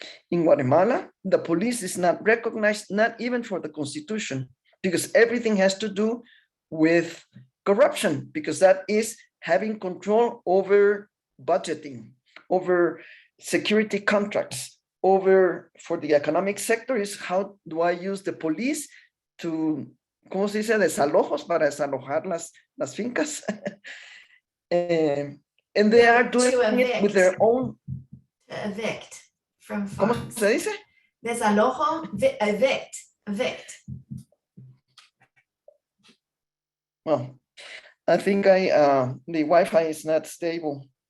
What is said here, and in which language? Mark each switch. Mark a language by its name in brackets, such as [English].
[English] In Guatemala, the police is not recognized, not even for the Constitution, because everything has to do with corruption, because that is having control over budgeting, over security contracts, over, for the economic sector, is how do I use the police to, [Spanish] ¿cómo se dice? Desalojos, para desalojar las fincas. [English] And they are doing it with their own. To evict from [Spanish] ¿Cómo [English] farms. [Spanish] se dice? Desalojo, evict. [English] Well, I think the Wi-Fi is not stable.